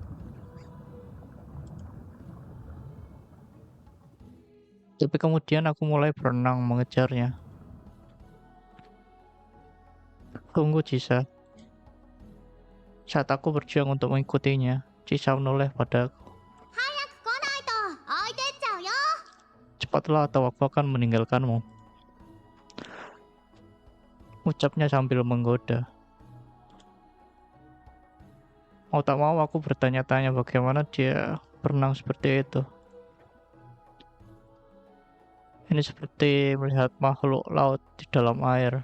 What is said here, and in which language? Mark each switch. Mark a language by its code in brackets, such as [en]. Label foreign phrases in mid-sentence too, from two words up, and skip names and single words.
[id] Tapi kemudian aku mulai berenang mengejarnya. Tunggu, Cisa. Saat aku berjuang untuk mengikutinya, Cisa menoleh padaku. [ja] 早く来ないと置いてっちゃうよ。 [id] Cepatlah atau aku akan meninggalkanmu. Ucapnya sambil menggoda. Mau tak mau aku bertanya-tanya bagaimana dia berenang seperti itu. Ini seperti melihat makhluk laut di dalam air.